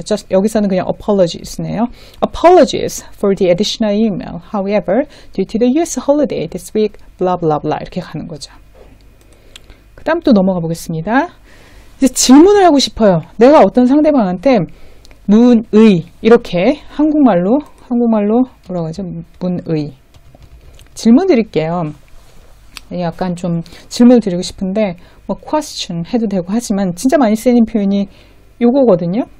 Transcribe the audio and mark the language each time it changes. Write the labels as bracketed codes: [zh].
[ko] 여기서는 그냥 apologies네요. [en] Apologies for the additional email. However, due to the US holiday this week, blah blah blah [ko] 이렇게 가는 거죠. 그 다음 또 넘어가 보겠습니다. 이제 질문을 하고 싶어요. 내가 어떤 상대방한테 문의 이렇게 한국말로 뭐라고 하죠? 문의 질문 드릴게요. 약간 좀 질문을 드리고 싶은데 뭐 question 해도 되고 하지만 진짜 많이 쓰이는 표현이 요거거든요.